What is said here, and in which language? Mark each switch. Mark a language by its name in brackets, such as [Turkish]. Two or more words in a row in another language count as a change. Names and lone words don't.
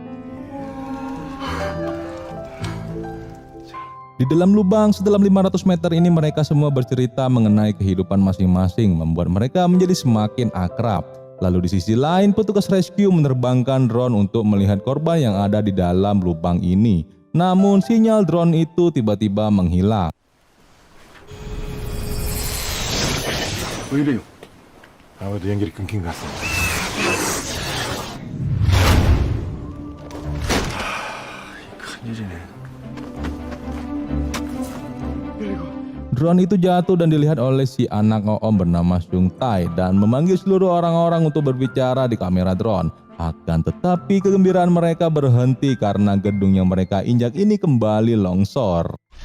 [Indonesian] Di dalam lubang sedalam 500 meter ini mereka semua bercerita mengenai kehidupan masing-masing membuat mereka menjadi semakin akrab. Lalu di sisi lain petugas rescue menerbangkan drone untuk melihat korban yang ada di dalam lubang ini. Namun sinyal drone itu tiba-tiba menghilang. [Korean] 왜 이래요? 아무래도 연결이 끊긴 것 같습니다. 큰일이네. [Indonesian] Drone itu jatuh dan dilihat oleh si anak Oom bernama Sung Tae dan memanggil seluruh orang-orang untuk berbicara di kamera drone. Akan tetapi kegembiraan mereka berhenti karena gedung yang mereka injak ini kembali longsor.